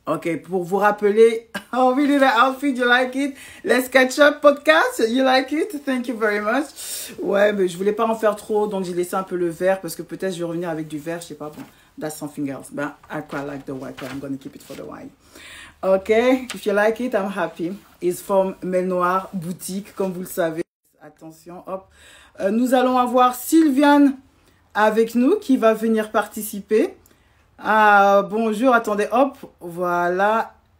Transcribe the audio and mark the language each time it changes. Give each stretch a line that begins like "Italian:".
English: Okay,
French: pour vous rappeler,
English: oh, really, the outfit, you like it? Let's Catch Up podcast, you like it? Thank you very much.
French: Ouais, mais je voulais pas en faire trop, donc j'ai laissé un peu le vert parce que peut-être je vais revenir avec du vert, je sais pas, bon.
English: That's something else, but I quite like the white, but I'm going to keep it for the white. Okay, if you like it, I'm happy. It's from Melnoir Boutique,
French: comme vous le savez. Attention, hop. Nous allons avoir Sylviane avec nous qui va venir participer. Bonjour, attendez, hop, voilà.